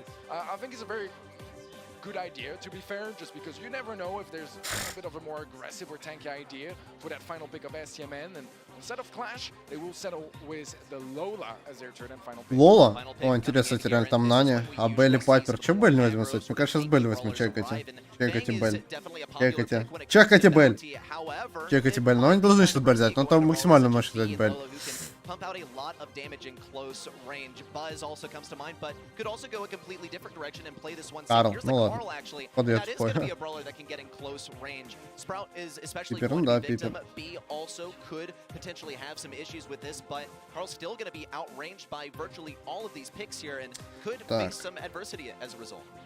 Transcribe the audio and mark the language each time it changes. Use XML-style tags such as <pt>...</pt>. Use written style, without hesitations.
<en>I think it's a very good idea, to be fair, just because you never know if there's a bit of a more aggressive or tanky idea for that final pick of STMN, and instead of Clash, they will settle with the Lola as their third and final pick.</en> <ru>Лола? О, интересно, реально там Нани, а Белли Пайпер. Че Белли не возьмем, кстати? Мне кажется, сейчас Белли возьмем, чекайте. Чекайте Белли. Чекайте. Чекайте Белли. Чекайте Белли. Но они должны сейчас Белли взять, но там максимально может взять Белли.</ru> <en>Pump out a lot of damage in close range. Buzz also comes to mind, but could also go a completely different direction and play this one. Here's the Carl, actually. That is going to be a brawler that can get in close range. Sprout is especially going to be a victim. B also could potentially have some issues with this, but Carl's still going to be outranged by virtually all of these picks here and could face some adversity as a result.</en>